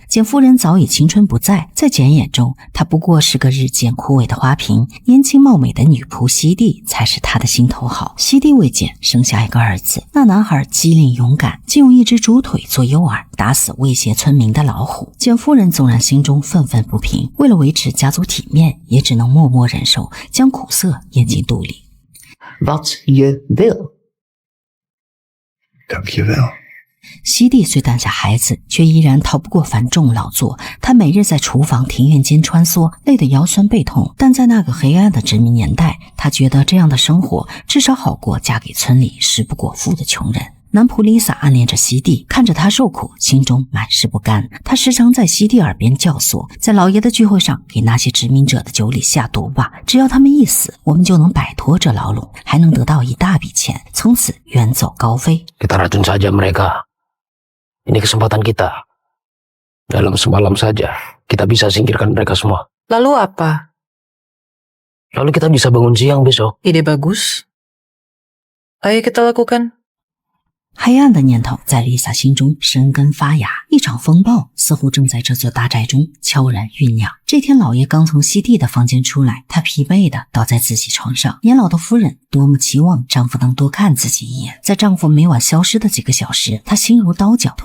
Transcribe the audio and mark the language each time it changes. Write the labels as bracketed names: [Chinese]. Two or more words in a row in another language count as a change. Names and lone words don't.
[Chinese] 简夫人早已青春不在，在简眼中，她不过是个日渐枯萎的花瓶，年轻貌美的女仆西蒂才是她的心头好。西蒂为简生下一个儿子，那男孩机灵勇敢，竟用一只猪腿做诱饵，打死威胁村民的老虎。简夫人纵然心中愤愤不平，为了维持家族体面，也只能默默忍受，将苦涩咽进肚里。 [Dutch] Wat je wil. Dankjewel. [Chinese] 西蒂虽诞下孩子，却依然逃不过繁重劳作。他每日在厨房庭院间穿梭，累得腰酸背痛。但在那个黑暗的殖民年代，他觉得这样的生活至少好过嫁给村里食不果腹的穷人。男仆丽萨暗恋着西蒂，看着他受苦，心中满是不甘。他时常在西蒂耳边教唆，在老爷的聚会上给那些殖民者的酒里下毒吧，只要他们一死，我们就能摆脱这牢笼，还能得到一大笔钱，从此远走高飞。 [Indonesian] Kita racun saja mereka. Ini kesempatan kita. Dalam semalam saja, kita bisa singkirkan mereka semua. Lalu apa? Lalu kita bisa bangun siang besok. Ide bagus. Ayo kita lakukan. [Chinese] 黑暗的念头在丽萨心中生根发芽，一场风暴似乎正在这座大宅中悄然酝酿。这天，老爷刚从西蒂的房间出来，他疲惫地倒在自己床上。年老的夫人多么期望丈夫能多看自己一眼，在丈夫每晚消失的几个小时，她心如刀绞。